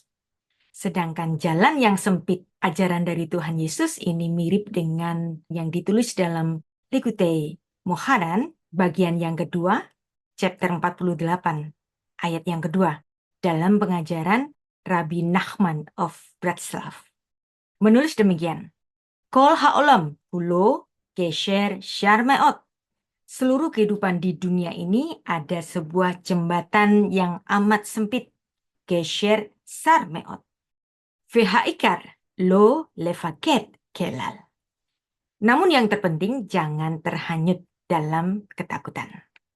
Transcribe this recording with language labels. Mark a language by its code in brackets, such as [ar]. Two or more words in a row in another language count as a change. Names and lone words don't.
[id] Sedangkan jalan yang sempit, ajaran dari Tuhan Yesus ini mirip dengan yang ditulis dalam Likutei Moharan, bagian yang kedua, chapter 48, ayat yang kedua, dalam pengajaran Rabbi Nachman of Bratslav. Menulis demikian, [he] כל העולם כולו גשר צר מאוד. [id] Seluruh kehidupan di dunia ini ada sebuah jembatan yang amat sempit, [he] גשר צר מאוד. והעיקר לא לפחד כלל. [id] Namun yang terpenting jangan terhanyut dalam ketakutan.